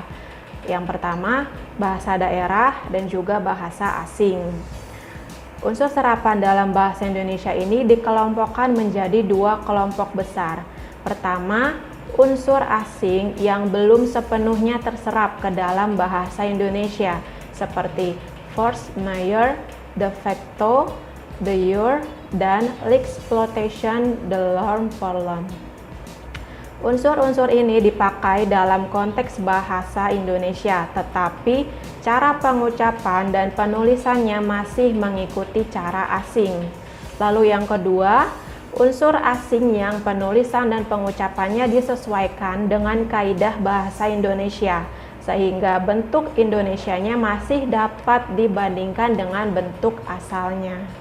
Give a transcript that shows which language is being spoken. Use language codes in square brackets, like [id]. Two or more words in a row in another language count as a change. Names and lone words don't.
[id] Yang pertama, bahasa daerah dan juga bahasa asing. Unsur serapan dalam bahasa Indonesia ini dikelompokkan menjadi dua kelompok besar. Pertama, unsur asing yang belum sepenuhnya terserap ke dalam bahasa Indonesia, seperti [fr] force majeure, [la] de facto, de jure, [id] dan [fr] l'exploitation de l'homme pour l'homme. [id] Unsur-unsur ini dipakai dalam konteks bahasa Indonesia, tetapi cara pengucapan dan penulisannya masih mengikuti cara asing. Lalu yang kedua, unsur asing yang penulisan dan pengucapannya disesuaikan dengan kaidah bahasa Indonesia, sehingga bentuk Indonesianya masih dapat dibandingkan dengan bentuk asalnya.